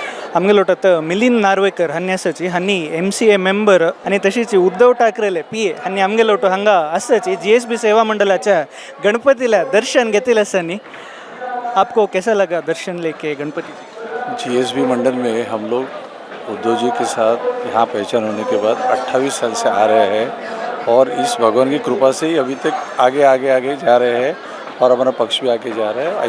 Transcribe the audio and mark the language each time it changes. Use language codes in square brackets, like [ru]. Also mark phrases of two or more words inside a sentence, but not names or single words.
[kok] आमगेलो आता मिलिंद नार्वेकर हांणी आसाची हांणी MCA मेंबर आणि तशीच उद्धव ठाकरेले PA हांणी आमगेलो हांगा आसाची GSB सेवा मंडलाच्या गणपतीला दर्शन घेतले आसानी। [hi] आपको कैसा लगा दर्शन लेके गणपति? GSB मंडल में हम लोग उद्धव जी के साथ यहाँ पहचान होने के बाद 28 साल से आ रहे हैं और इस भगवान की कृपा से ही अभी तक आगे आगे आगे जा रहे हैं और हमारा पक्ष भी आगे जा रहा है।